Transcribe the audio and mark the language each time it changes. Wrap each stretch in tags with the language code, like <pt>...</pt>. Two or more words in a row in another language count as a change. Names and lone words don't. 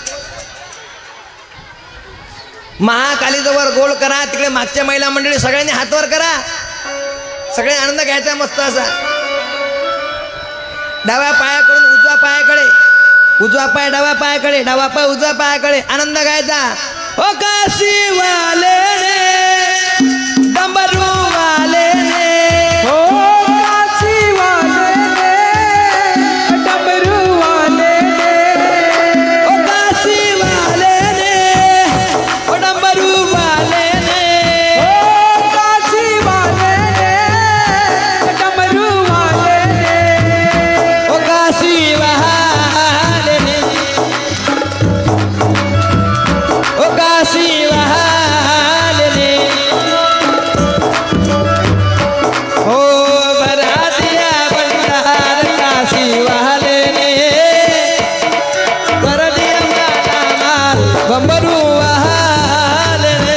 <mr>महाकालीजवळ गोल करा तिकडे मागच्या महिला मंडळी सगळ्यांनी हातवर करा सगळे आनंद घ्यायचा मस्त असा डाव्या पायाकडून उजव्या पायाकडे उजवा पाय डाव्या पायाकडे डावा पाय उजव्या पायाकडे आनंद घ्यायचा</mr> <hi>ओ काशी वाले ने डमरू वाले ने हो काशी वाले ने डमरू वाले ने ओ काशी वाले ने ओ डमरू वाले ने हो काशी वाले ने डमरू वाले ने ओ काशी वाले ने ओ काशी वाले ने ओ भरा दिया भंडार काशी वाले ने कर दिया माला माल बम्बरू वाले ने</hi>